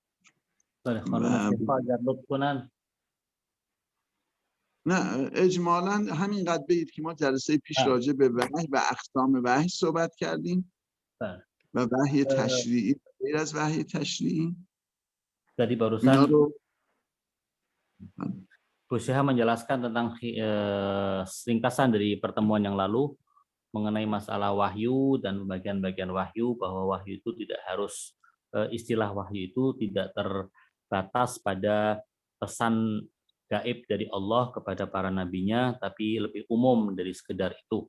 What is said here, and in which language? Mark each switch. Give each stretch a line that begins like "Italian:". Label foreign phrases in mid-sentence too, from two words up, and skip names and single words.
Persian: خانم اگر لطف کنن نه اجمالا همینقدر بگید که ما جلسه پیش راجع به وحی و اقسام وحی صحبت کردیم و وحی تشریعی غیر از وحی تشریعی.
Indonesian: Tadi
Persian: اینا
Indonesian: barusan
Persian: رو
Indonesian: Kusyaha menjelaskan tentang ringkasan dari pertemuan yang lalu mengenai masalah wahyu dan bagian-bagian wahyu, bahwa wahyu itu tidak harus, istilah wahyu itu tidak terbatas pada pesan gaib dari Allah kepada para nabinya, tapi lebih umum dari sekedar itu.